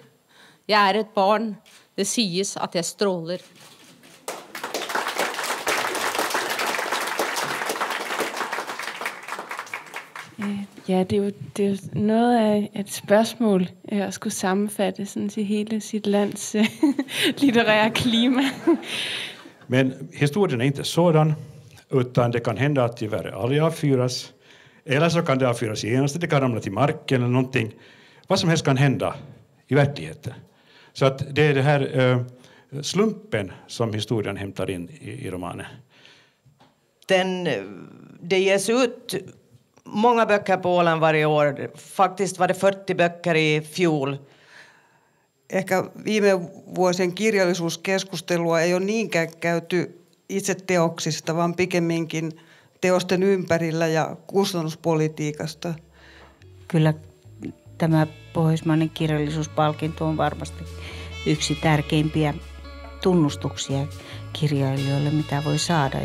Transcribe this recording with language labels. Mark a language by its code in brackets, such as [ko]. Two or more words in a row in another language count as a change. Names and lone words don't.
[no] Jeg er et barn. Det sies at jeg stråler. [da] Ja, det er jo noget af et spørgsmål at skulle sammenfatte sådan til hele sit lands litterära klima. [sv] Men historien är inte sådan, utan det kan hända att tyvärr aldrig avfyras. Eller så kan det avfyras genast, det kan ramla till marken eller någonting. Vad som helst kan hända i verkligheten. Så att det är det här slumpen som historien hämtar in i romanen. Det ges ut många böcker på Åland varje år. Faktiskt var det 40 böcker i fjol. [fi] Ehkä viime vuosien kirjallisuuskeskustelua ei ole niinkään käyty itse teoksista, vaan pikemminkin teosten ympärillä ja kustannuspolitiikasta. Kyllä tämä Pohjoismainen kirjallisuuspalkinto on varmasti yksi tärkeimpiä tunnustuksia kirjailijoille, mitä voi saada.